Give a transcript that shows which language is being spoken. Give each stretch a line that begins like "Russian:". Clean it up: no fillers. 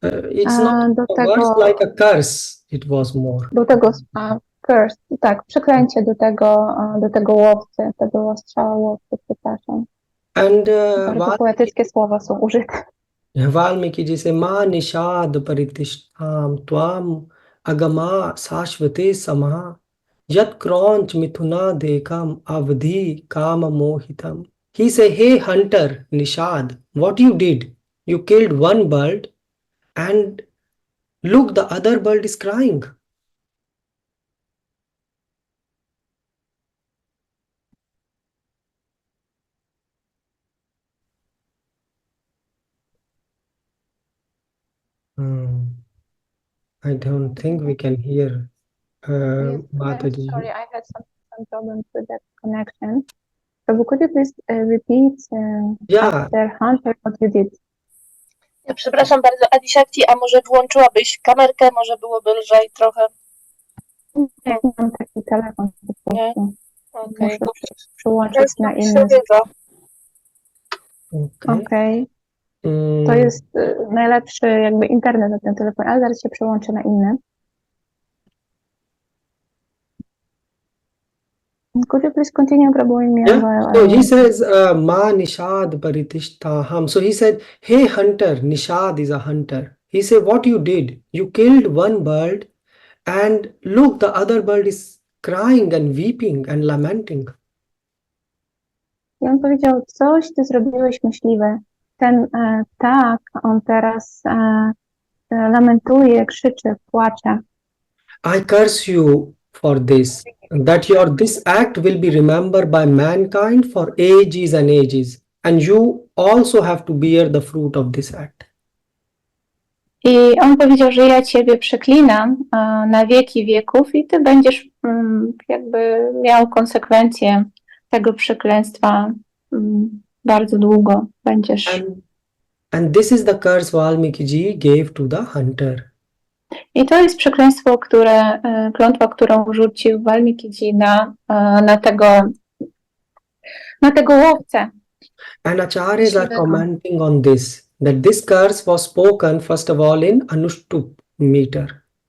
English: It's not a verse like a curse, it was more.
Polish: Do tego curse, tak, przeklęcie do tego łowcy, tego ostrzała łowcy, przepraszam.
English: And
Polish: bardzo poetyckie słowa są użyte.
English: Valmiki say
Sanskrit: ma nishad paritishtam tvam agama sashvate samaha yat kronch mithuna dekam avdhi kama mohitam.
English: He say, hey hunter Nishad, what you did? You killed one bird and look, the other bird is crying. I don't think we can hear Mataji. Sorry, I had some problems with that connection. So could you please repeat after Hunter what you did?
Polish: Ja przepraszam bardzo, Adishakti, a może włączyłabyś kamerkę? Może byłoby lżej trochę. Mam taki telefon po prostu.
English: Okay.
Polish: Muszę przyłączyć na inny. Okej. To jest najlepszy jakby internet na tym telefonie, ale zaraz się przyłączę na inny.
English: Could you please continue, Prabhu? So he says,
Sanskrit: Ma Nishad Paritishthaham.
English: So he said, hey hunter, Nishad is a hunter. He said, what you did? You killed one bird and look, the other bird is crying and weeping and lamenting.
Polish: I on powiedział, coś ty zrobiłeś myśliwe. Ten ptak, on teraz lamentuje, krzyczy, płacze.
English: I curse you for this, that this act will be remembered by mankind for ages and ages, and you also have to bear the fruit of this act.
Polish: I on powiedział, że ja ciebie przeklinam na wieki wieków i ty będziesz jakby miał konsekwencje tego przekleństwa bardzo długo. Będziesz.
English: And this is the curse Valmiki gave to the hunter.
Polish: I to jest przekleństwo, klątwa, którą rzucił Valmiki na tego łowcę.
English: And acharyas are commenting on this, that this curse was spoken first of all in Anushtup meter.